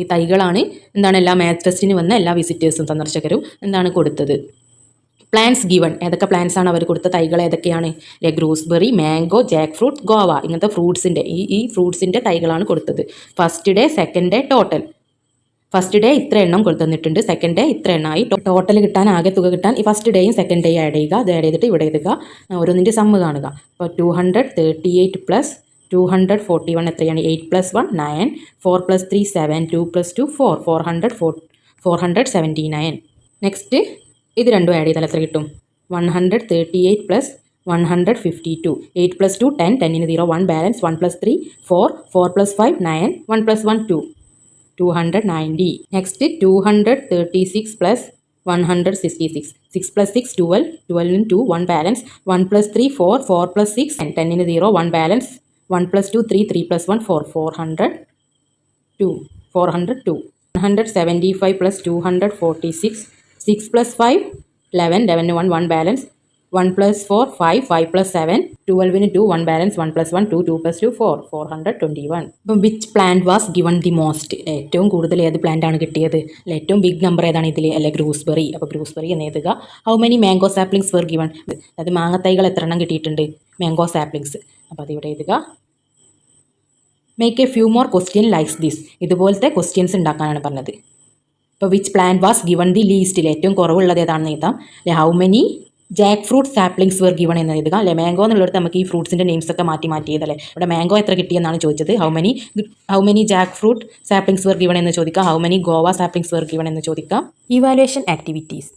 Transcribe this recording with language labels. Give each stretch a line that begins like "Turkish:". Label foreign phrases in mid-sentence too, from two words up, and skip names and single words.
Malayalam: തൈകളാണ് എന്താണ് എല്ലാ മാത്ത് ഫെസ്റ്റിന് വന്ന എല്ലാ വിസിറ്റേഴ്സും സന്ദർശകരും എന്താണ് കൊടുത്തത്
English: plants given
Malayalam: ഏതൊക്കെ പ്ലാന്റ്സ് ആണ് അവർ കൊടുത്ത തൈകൾ ഏതൊക്കെയാണ്
English: gooseberry mango jack fruit guava
Malayalam: ഇങ്ങനത്തെ ഫ്രൂട്ട്സിൻ്റെ ഈ ഫ്രൂട്ട്സിൻ്റെ തൈകളാണ് കൊടുത്തത്
English: first day second day total first day
Malayalam: ഇത്ര എണ്ണം കൊടുത്തിട്ടുണ്ട്
English: second day
Malayalam: ഇത്ര എണ്ണമായി ടോട്ടൽ കിട്ടാൻ ആകെ തുക കിട്ടാൻ ഈ ഫസ്റ്റ് ഡേയും സെക്കൻഡ് ഡേയും ആഡ് ചെയ്യുക അത് ആഡ് ചെയ്തിട്ട് ഇവിടെ എഴുതുക ഓരോന്നിൻ്റെ സമ്മ് കാണുക അപ്പോൾ 238 plus 241 എത്രയാണ് 8 plus 1 9 4 plus 3 7 2 plus 2 4 479 നെക്സ്റ്റ് ഇത് രണ്ടും ആഡ് ചെയ്താൽ എത്ര കിട്ടും 138 plus 152 8 plus 2 10 10 0 1 balance 1 plus 3 4 4 plus 5 9 1 plus 1 2
English: 290 next 236 plus 166 6 plus 6 12 12 in 2 1 balance 1 plus 3 4 4 plus 6 and 10 in 0 1 balance 1 plus 2 3 3 plus 1 4 402 175 plus 246 6 plus 5 11 11 in 1 1 balance 1 plus 4 5 5 plus 7 12 in 2 1 balance 1 plus 1 2 2 plus 2 4 421 അപ്പം which plant was given the most ഏറ്റവും
Malayalam: കൂടുതൽ ഏത് പ്ലാന്റ് ആണ് കിട്ടിയത് അല്ലെ ഏറ്റവും
English: big number
Malayalam: ഏതാണ് ഇതിൽ അല്ലെ ഗ്രൂസ്ബെറി അപ്പോൾ ഗ്രൂസ്ബെറി എന്ന് എഴുതുക
English: how many mango saplings were given
Malayalam: അതായത് മാങ്ങത്തൈകൾ എത്ര എണ്ണം കിട്ടിയിട്ടുണ്ട്
English: mango saplings
Malayalam: അപ്പോൾ അതിവിടെ എഴുതുക
English: make a few more question likes this
Malayalam: ഇതുപോലത്തെ ക്വസ്റ്റ്യൻസ് ഉണ്ടാക്കാനാണ് പറഞ്ഞത് ഇപ്പോൾ
English: which plant was given the least
Malayalam: ഏറ്റവും കുറവുള്ളത് ഏതാണെന്ന് എഴുതാം അല്ലെ
English: how many jack fruit saplings were given
Malayalam: എന്ന് എഴുതുക അല്ലെ മാംഗോ എന്നുള്ളിടത്ത് നമുക്ക് ഈ ഫ്രൂട്ട്സിൻ്റെ നെയിംസ് ഒക്കെ മാറ്റി ചെയ്തല്ലേ ഇവിടെ മാംഗോ എത്ര കിട്ടിയെന്നാണ് ചോദിച്ചത്
English: how many jack fruit saplings were given
Malayalam: എന്ന് ചോദിക്കുക
English: how many guava saplings were given
Malayalam: എന്ന് ചോദിക്കാം
English: evaluation activities